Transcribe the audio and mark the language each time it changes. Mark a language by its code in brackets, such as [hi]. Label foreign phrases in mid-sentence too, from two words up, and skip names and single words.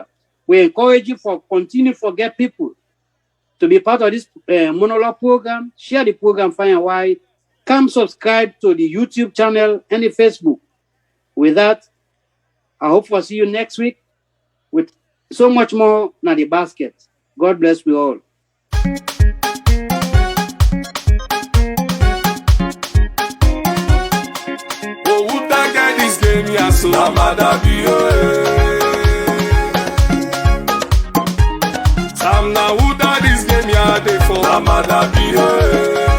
[en] We encourage you for continue to get people to be part of this Monolog program. Share the program far and wide. Come subscribe to the YouTube channel and the Facebook. With that, I hope to see you next week with so much more in the basket. God bless you all. Sam na who that this game ya dey for Amada be